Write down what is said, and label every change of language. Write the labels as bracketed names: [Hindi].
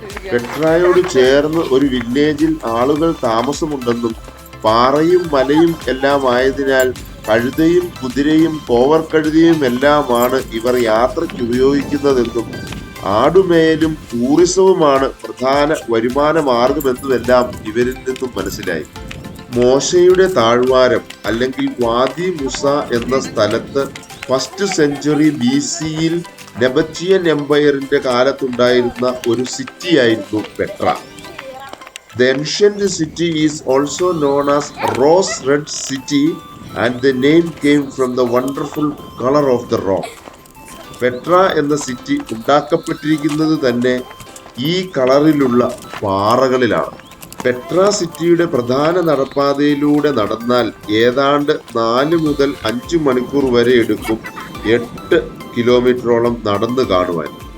[Malayalam] പെട്രയോട് ചേർന്ന് ഒരു വില്ലേജിൽ ആളുകൾ താമസമുണ്ടെന്നും പാറയും മലയും എല്ലാം ആയതിനാൽ കഴുതയും കുതിരയും കോവർ കഴുതയും എല്ലാമാണ് ഇവർ യാത്രയ്ക്ക് ഉപയോഗിക്കുന്നതെന്നും ആടുമേയലും ടൂറിസവുമാണ് പ്രധാന വരുമാന മാർഗമെന്നുമെല്ലാം ഇവരിൽ നിന്നും മനസ്സിലായി. മോശയുടെ താഴ്വാരം അല്ലെങ്കിൽ വാദി മുസ എന്ന സ്ഥലത്ത് 1st സെഞ്ച്വറി BCയിൽ നെബറ്റിയൻ എംപയറിന്റെ കാലത്തുണ്ടായിരുന്ന ഒരു സിറ്റിയായിരുന്നു Petra. [English] The ancient city is also known as Rose Red City and the name came from the wonderful color of the rock. [Malayalam] Petra എന്ന സിറ്റി ഉണ്ടാക്കപ്പെട്ടിരിക്കുന്നത് തന്നെ ഈ കളറിലുള്ള പാറകളിലാണ്. പെട്ര സിറ്റിയുടെ പ്രധാന നടപ്പാതയിലൂടെ നടന്നാൽ ഏതാണ്ട് 4 മുതൽ 5 മണിക്കൂർ വരെ എടുക്കും 8 കിലോമീറ്ററോളം നടന്നു കാണുവാൻ.